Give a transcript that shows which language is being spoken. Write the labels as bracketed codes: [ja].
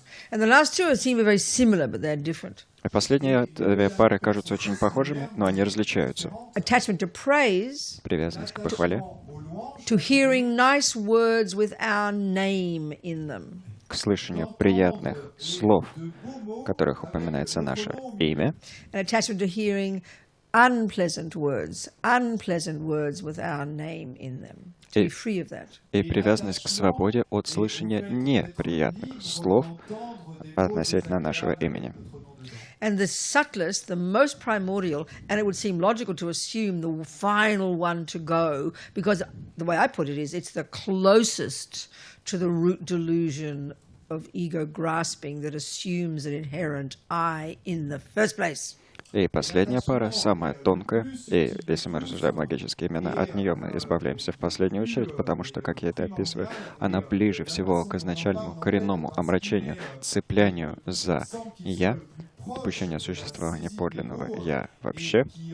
[en] And the last two seem very similar, but they're different. [ru] И последние две пары кажутся очень похожими, но они различаются. [en] Attachment to praise, [ru] Привязанность к похвале, [fr] Aux louanges, [en] to hearing nice words with our name in them. [ru] к слышанию приятных слов, в которых упоминается наше имя, [en] And attachment to hearing unpleasant words with our name in them. To be free of that. [ru] и привязанность к свободе от слышания неприятных слов относительно нашего имени. [en] And the subtlest, the most primordial, and it would seem logical to assume the final one to go, because the way I put it is it's the closest to the root delusion of ego grasping that assumes an inherent I in the first place. [ru] И последняя пара, самая тонкая, и если мы рассуждаем логически, именно от нее мы избавляемся в последнюю очередь, потому что, как я это описываю, она ближе всего к изначальному коренному омрачению, цеплянию за «я», допущение существования подлинного «я» вообще.